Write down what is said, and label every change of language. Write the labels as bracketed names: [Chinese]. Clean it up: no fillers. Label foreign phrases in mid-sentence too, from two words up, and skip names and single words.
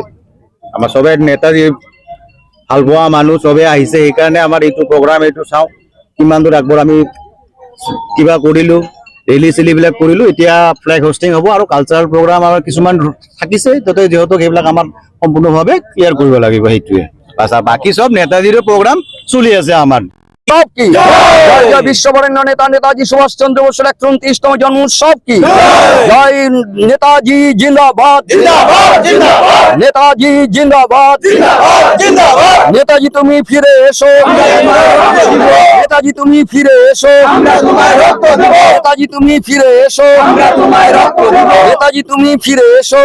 [Assamese] আমাৰ চবে নেতাজী ভাল পোৱা মানুহ চবে আহিছে, সেইকাৰণে আমাৰ এইটো প্ৰগ্ৰাম এইটো চাওঁ কিমান দূৰ আগবঢ়। আমি কিবা কৰিলো, ৰেলি চেলিবিলাক কৰিলো, এতিয়া [English] flag hoisting [Assamese] হ'ব আৰু [English] cultural program [Assamese] আমাৰ কিছুমান থাকিছে, তাতে যিহেতু সেইবিলাক আমাৰ সম্পূৰ্ণভাৱে ক্লিয়াৰ কৰিব লাগিব, সেইটোৱে। বাকী সব নেতাজিৰে প্ৰগ্ৰাম চলি আছে আমাৰ। [Bangla] বিশ্ববরেণ্য নেতা নেতাজি সুভাষ চন্দ্র বসুর 129তম জন্ম উৎসব [Hindi] की जय। [Bangla] নেতাজি জিন্দাবাদ, নেতাজি জিন্দাবাদ, নেতাজি তুমি ফিরে এসো, নেতাজি তুমি ফিরে এসো, নেতাজি তুমি ফিরে এসো, নেতাজি তুমি ফিরে এসো।